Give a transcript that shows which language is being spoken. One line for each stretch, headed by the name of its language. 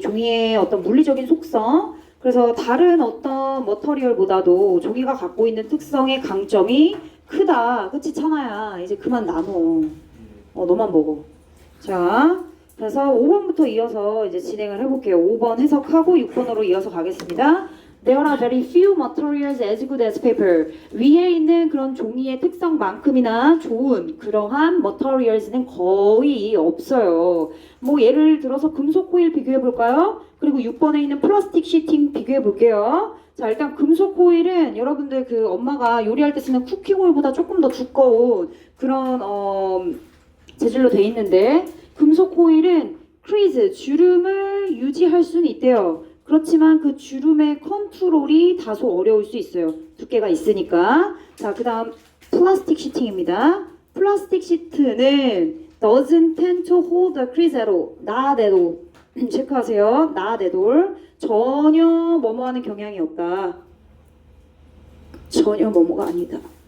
Korean: 종이의 어떤 물리적인 속성. 그래서 다른 어떤 머터리얼보다도 종이가 갖고 있는 특성의 강점이 크다. 그치, 찬아야? 이제 그만 나눠. 너만 먹어. 자, 그래서 5번부터 이어서 이제 진행을 해볼게요. 5번 해석하고 6번으로 이어서 가겠습니다.
English: There are very few materials as good as paper.
Korean: 위에 있는 그런 종이의 특성만큼이나 좋은 그러한 materials는 거의 없어요. 뭐 예를 들어서 금속 호일 비교해 볼까요? 그리고 6번에 있는 플라스틱 시팅 비교해 볼게요. 자, 일단 금속 호일은 여러분들 그 엄마가 요리할 때 쓰는 쿠킹 호일보다 조금 더 두꺼운 그런 재질로 돼 있는데 금속 호일은 크리즈, 주름을 유지할 수는 있대요. 그렇지만 그 주름의 컨트롤이 다소 어려울 수 있어요. 두께가 있으니까. 자, 그 다음 플라스틱 시팅입니다. 플라스틱 시트는
English: doesn't tend to hold the crease at all. not at all.
Korean: 체크하세요.
English: not at all.
Korean: 전혀 뭐뭐 하는 경향이 없다. 전혀 뭐뭐가 아니다.